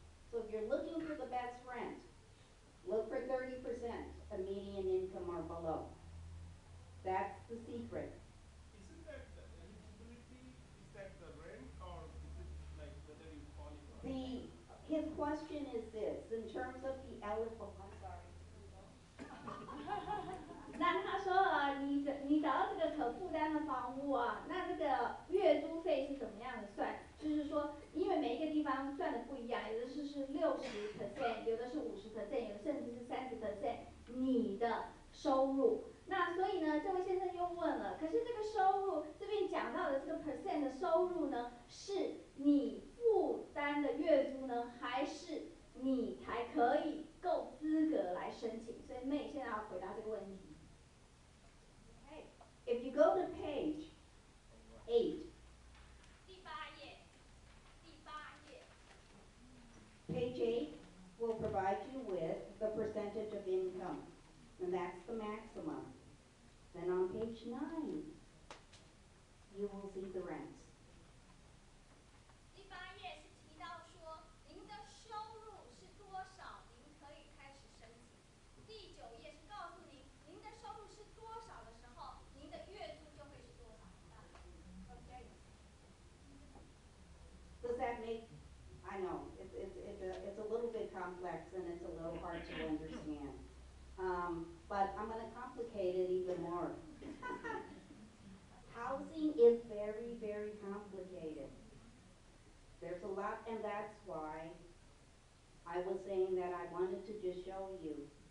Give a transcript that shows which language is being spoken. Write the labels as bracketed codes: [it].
[en] So if you're looking for the best rent, look for 30% of median income or below. That's the secret. Isn't that the eligibility? Is that the rent, or is it like whether you qualify? His question is this: in terms of the eligible. I'm sorry. [zh] 那他说你找到这个可负担的房屋啊，那这个月租费是怎么样的算？就是说，因为每一个地方算的不一样，有的是60%，有的是50%，有的甚至是30%你的收入。那所以呢，这位先生又问了，可是这个收入这边讲到的这个 percent 的收入呢，是你负担的月租呢，还是你才可以够资格来申请？所以妹现在要回答这个问题。 [en] If you go to page 8, [zh] 第8页 [en] page 8 will provide you with the percentage of income, and that's the maximum. Then on page 9, you will see the rents. [zh] 第8页是提到说您的收入是多少，您可以开始申请。第9页是告诉您您的收入是多少的时候，您的月租就会是多少。 [en] Okay. Does that make? I know it's a little bit complex and it's a little hard to understand, but I'm going to complicate it even more. Housing is very, very complicated. There's a lot, and that's why I was saying that I wanted to just show you.